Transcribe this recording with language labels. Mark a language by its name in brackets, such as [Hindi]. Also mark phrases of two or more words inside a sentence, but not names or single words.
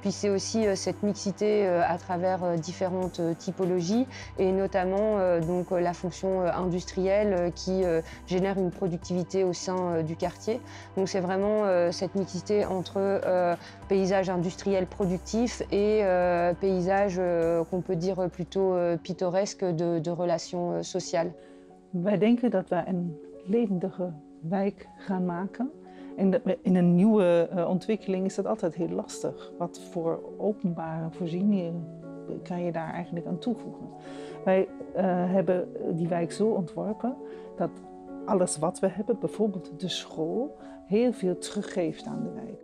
[French] Puis c'est aussi cette mixité à travers différentes typologies et notamment donc la fonction industrielle qui génère une productivité au sein du quartier. Donc c'est vraiment cette mixité entre paysage industriel productif et paysage qu'on peut dire plutôt pittoresque de relations sociales. [Dutch] Wij denken dat we een levendige wijk gaan maken. En in een nieuwe ontwikkeling is dat altijd heel lastig. Wat voor openbare voorzieningen kan je daar eigenlijk aan toevoegen? Wij hebben die wijk zo ontworpen dat alles wat we hebben, bijvoorbeeld de school, heel veel teruggeeft aan de wijk.